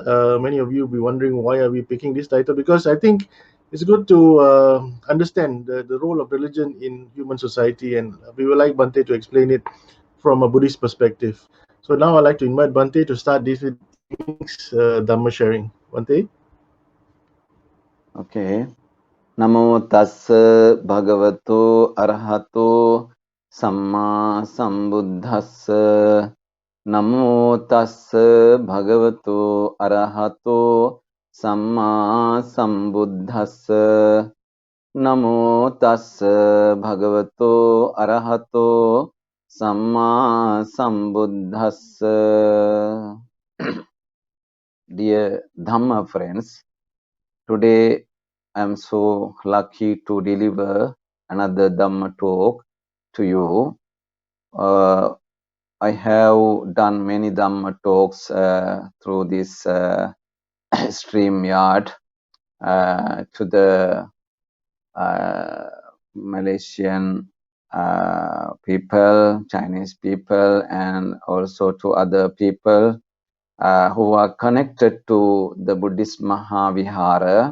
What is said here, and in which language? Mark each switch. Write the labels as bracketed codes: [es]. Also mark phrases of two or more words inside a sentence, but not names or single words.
[en] Many of you will be wondering why are we picking this title, because I think it's good to understand the role of religion in human society, and we would like Bhante to explain it from a Buddhist perspective. So now I'd like to invite Bhante to start this evening's Dhamma sharing. Bhante. Okay. [pi] Namo tassa bhagavato arahato samma sambuddhassa. Namo tassa bhagavato arahato samma sambuddhassa. Namo tassa bhagavato arahato samma sambuddhassa. [en] Dear Dhamma friends, today I am so lucky to deliver another Dhamma talk to you. I have done many Dhamma talks through this StreamYard to the Malaysian people, Chinese people, and also to other people who are connected to the Buddhist Mahavihara.